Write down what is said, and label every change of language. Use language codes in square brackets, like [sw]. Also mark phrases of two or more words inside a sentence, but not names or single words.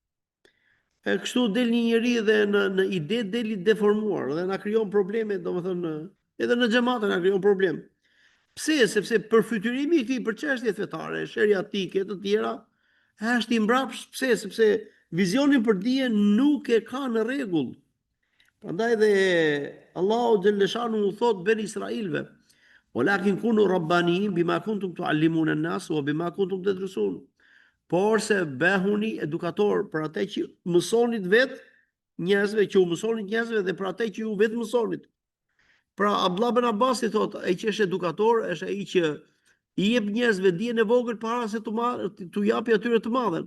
[sq] E kështu del një njeri dhe në ide deli deformuar dhe na krijon probleme, domethënë edhe në xhamate na krijon problem. Pse? Sepse përfytyrimi i këtij për çështje fetare, sheriatike të tjera, është i mbrapsht. Pse? Sepse vizionin për dije nuk e ka në rregull. Prandaj dhe Allahu xhalleshanu u thot ben Israilve: [ar] "ولكن كونوا ربانيين بما كنتم تعلمون الناس وبما كنتم تدرسون." [sq] Por se behuni edukator për atë që mësonit vetë njerëzve, që u mësonit njerëzve dhe për atë që ju vetë mësonit. Pra Abdullah ibn Abbas i thot, ai që është edukator është ai që i jep njerëzve dijen e vogël para se t'u japi atyre të madhen.